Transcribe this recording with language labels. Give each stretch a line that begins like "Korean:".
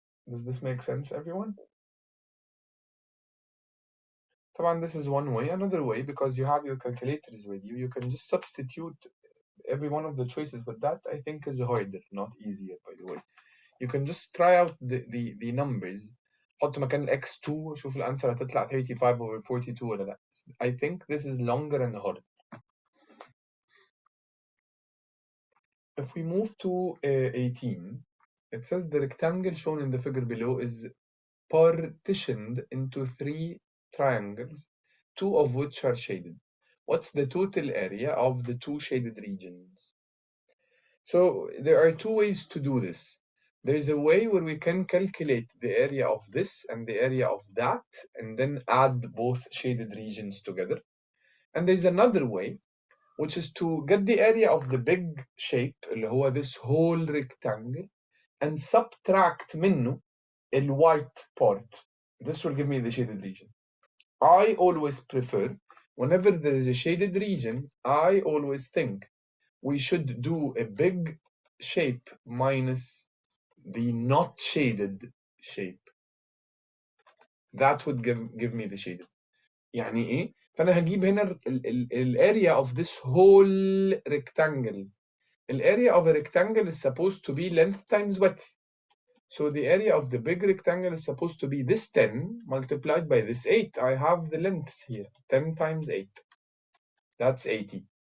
English: Does this make sense, everyone? طبعا this is one way. Another way, because you have your calculators with you, you can just substitute every one of the choices, but that I think is harder, not easier, by the way. You can just try out the numbers.
Arabic: حط مكان x2 شوف الانسر هتطلع 35/42 ولا لا.
English: I think this is longer and harder. If we move to 18, it says the rectangle shown in the figure below is partitioned into 3 triangles, 2 of which are shaded. What's the total area of the 2 shaded regions? So there are 2 ways to do this. there is a way where we can calculate the area of this and the area of that and then add both shaded regions together. And there's another way, which is to get the area of the big shape
Arabic: اللي هو
English: this whole rectangle and subtract
Arabic: منه
English: the white part. This will give me the shaded region. I always prefer, whenever there is a shaded region, I always think we should do a big shape minus the not shaded shape. That would give me the shaded.
Arabic: يعني ايه؟ فانا هجيب هنا ال
English: area of this whole rectangle. The area of a rectangle is supposed to be length times width. So the area of the big rectangle is supposed to be this 10 multiplied by this 8. I have the lengths here. 10 times 8. That's 80.